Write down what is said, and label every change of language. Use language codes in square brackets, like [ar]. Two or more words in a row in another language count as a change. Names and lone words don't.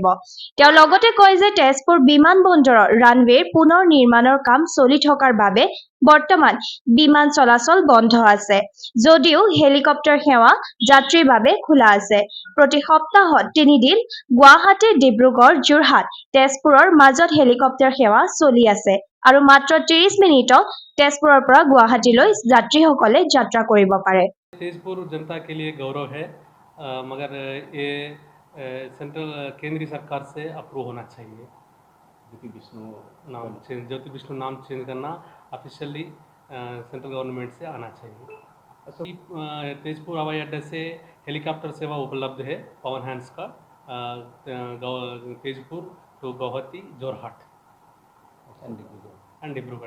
[as] তেওঁ লগতে কয় যে তেজপুৰ বিমানবন্দৰৰ ৰানৱেৰ পুনৰ নিৰ্মাণৰ কাম চলি থকাৰ বাবে বৰ্তমান বিমান চলাচল বন্ধ আছে, যদিও হেলিকপ্টাৰ সেৱা যাত্ৰীৰ বাবে খোলা আছে। প্ৰতি সপ্তাহত 3 দিন গুৱাহাটী, ডিব্ৰুগড়, যোৰহাট, তেজপুৰৰ মাজত হেলিকপ্টাৰ সেৱা চলি আছে আৰু মাত্ৰ 30 মিনিটত তেজপুৰৰ পৰা গুৱাহাটীলৈ যাত্ৰীসকলে যাত্ৰা কৰিব পাৰে। [hi] तेजपुर जनता के लिए गौरव है, मगर ये सेंट्रल केंद्रीय सरकार से अप्रूव होना चाहिए। ज्योति विष्णु नाम चेंज करना ऑफिशियली [en] central government [hi] से आना चाहिए। तेजपुर हवाई अड्डे से हेलीकॉप्टर सेवा उपलब्ध है, पवन हैंड्स का, तेजपुर टू गुवाहाटी, जोरहाट एंड डिब्रूगढ़।